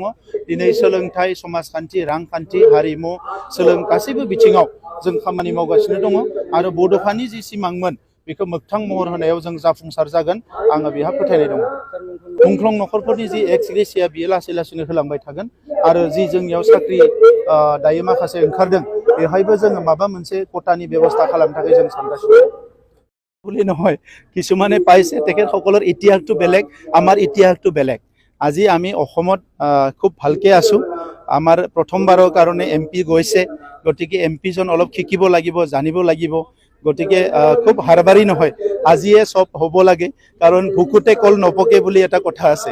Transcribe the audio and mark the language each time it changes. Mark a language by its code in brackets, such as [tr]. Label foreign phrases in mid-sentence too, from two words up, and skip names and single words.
[brx] दिनै सोलोंथाइ समाजखान्थि रांखान्थि हारिमु गासैबो बिथिङाव जों खामानि मावगासिनो दङ आरो बड'फानि जि सिमांमोन बेखौ मोगथां महर होनायाव जों जाफुंसार जागोन आङो बेहा फोथायनाय दङ। मुंख्लं न'खरफोरनि जि एक्स ग्रेसिया बियो लासै लासैनो होलांबाय थागोन आरो जि जोंनियाव साख्रि दायो माखासे ओंखारदों बेवहायबो जोङो माबा मोनसे कटानि बेबस्था खालामनो थाखाय जों सानगासिनो [as] বুলি নহয়। কিছুমানে পাইছে তেখেতসকলৰ ইতিহাসটো বেলেগ আমাৰ ইতিহাসটো বেলেগ। আজি আমি অসমত খুব ভালকৈ আছোঁ। আমাৰ প্ৰথমবাৰৰ কাৰণে MP গৈছে গতিকে MP জন অলপ শিকিব লাগিব জানিব লাগিব। গতিকে খুব হাৰবাৰী নহয় আজিয়ে সব হ'ব লাগে কাৰণ ভুকুতে কল নপকে বুলি এটা কথা আছে।